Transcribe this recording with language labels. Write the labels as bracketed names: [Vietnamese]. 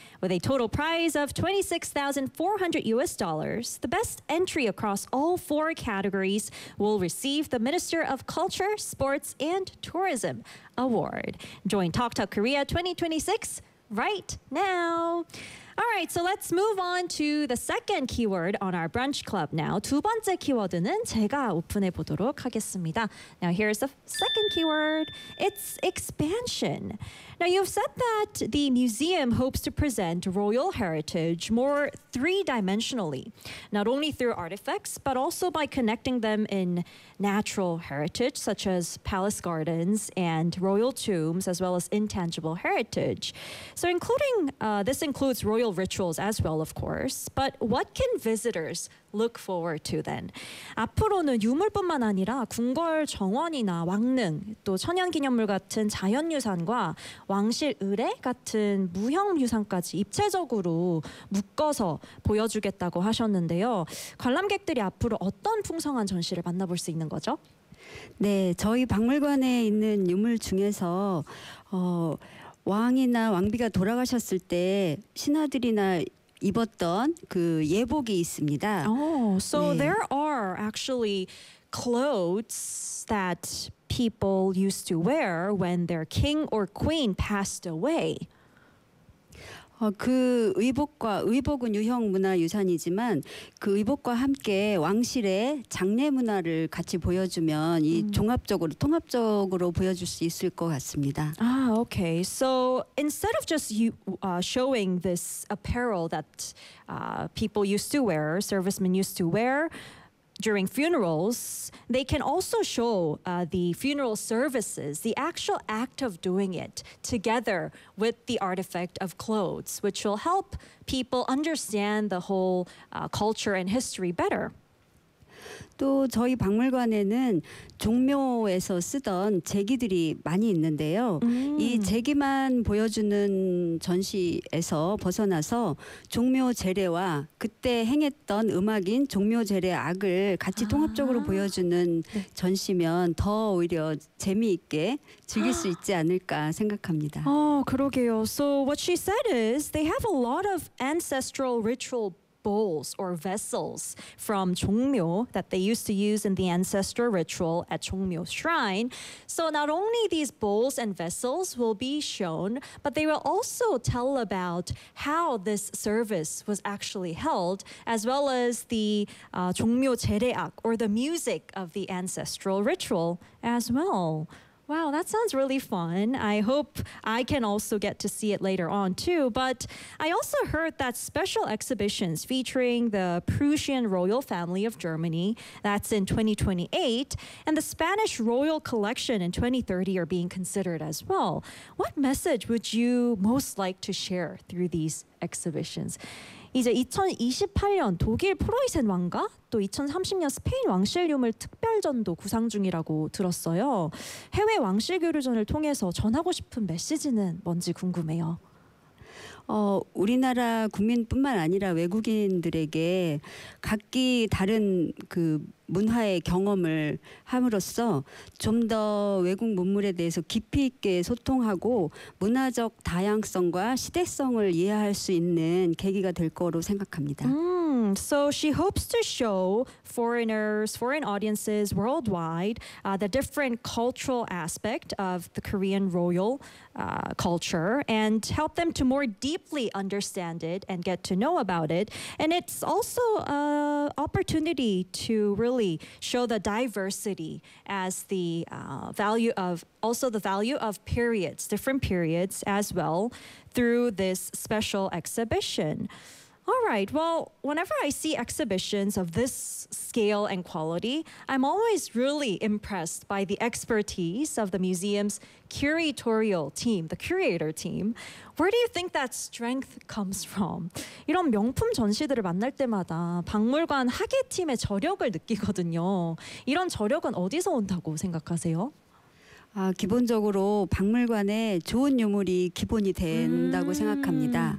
[English] With a total prize of $26,400, the best entry across all four categories will receive the Minister of Culture, Sports, and Tourism Award. Join TalkTalk Korea 2026 right now. All right, so let's move on to the second keyword on our Brunch Club now. [Korean] 두 번째 키워드는 제가 오픈해 보도록 하겠습니다. [English] Now, here's the second keyword. It's expansion. Now, you've said that the museum hopes to present royal heritage more three-dimensionally, not only through artifacts, but also by connecting them in natural heritage, such as palace gardens and royal tombs, as well as intangible heritage. So including this includes royal rituals as well, of course. But what can visitors look forward to then? [Korean] 앞으로는 유물뿐만 아니라 궁궐 정원이나 왕릉, 또 천연기념물 같은 자연유산과 왕실 의례 같은 무형 유산까지 입체적으로 묶어서 보여주겠다고 하셨는데요. 관람객들이 앞으로 어떤 풍성한 전시를 만나볼 수 있는 거죠? 네, 저희 박물관에 있는 유물 중에서 왕이나 왕비가 돌아가셨을 때 신하들이나 입었던 그 예복이 있습니다. [English] Oh, so 네. There are actually clothes that people used to wear when their king or queen passed away. [Korean] 그 의복과 의복은 유형 문화 유산이지만 그 의복과 함께 왕실의 장례 문화를 같이 보여주면 이 종합적으로 통합적으로 보여줄 수 있을 것 같습니다. [English] Ah, okay. So instead of just showing this apparel that people used to wear, servicemen used to wear during funerals, they can also show the funeral services, the actual act of doing it together with the artifact of clothes, which will help people understand the whole culture and history better. [Korean] 또 저희 박물관에는 종묘에서 쓰던 제기들이 많이 있는데요. 이 제기만 보여주는 전시에서 벗어나서 종묘 제례와 그때 행했던 음악인 종묘 제례 악을 같이 통합적으로 보여주는 전시면 더 오히려 재미있게 즐길 수 있지 않을까 생각합니다. 그러게요. [English] So what she said is they have a lot of ancestral ritual bowls or vessels from Jongmyo that they used to use in the ancestor ritual at Jongmyo Shrine. So not only these bowls and vessels will be shown, but they will also tell about how this service was actually held, as well as the Jongmyo Jereak, or the music of the ancestral ritual as well. Wow, that sounds really fun. I hope I can also get to see it later on too. But I also heard that special exhibitions featuring the Prussian royal family of Germany, that's in 2028, and the Spanish royal collection in 2030 are being considered as well. What message would you most like to share through these exhibitions? [Korean] 이제 2028년 독일 프로이센 왕과 또 2030년 스페인 왕실 유물 특별전도 구상 중이라고 들었어요. 해외 왕실 교류전을 통해서 전하고 싶은 메시지는 뭔지 궁금해요. 우리나라 국민뿐만 아니라 외국인들에게 각기 다른 그 문화의 경험을 함으로써 좀 더 외국 문물에 대해서 깊이 있게 소통하고 문화적 다양성과 시대성을 이해할 수 있는 계기가 될 거로 생각합니다. [English] So she hopes to show foreigners, foreign audiences worldwide the different cultural aspect of the Korean royal culture and help them to more deeply understand it and get to know about it. And it's also an opportunity to really show the diversity as the value of also the value of periods, different periods as well through this special exhibition. All right. Well, whenever I see exhibitions of this scale and quality, I'm always really impressed by the expertise of the museum's curatorial team, the curator team. Where do you think that strength comes from? [Korean] 이런 명품 전시들을 만날 때마다 박물관 학예 팀의 저력을 느끼거든요. 이런 저력은 어디서 온다고 생각하세요? 아, 기본적으로 박물관에 좋은 유물이 기본이 된다고 생각합니다.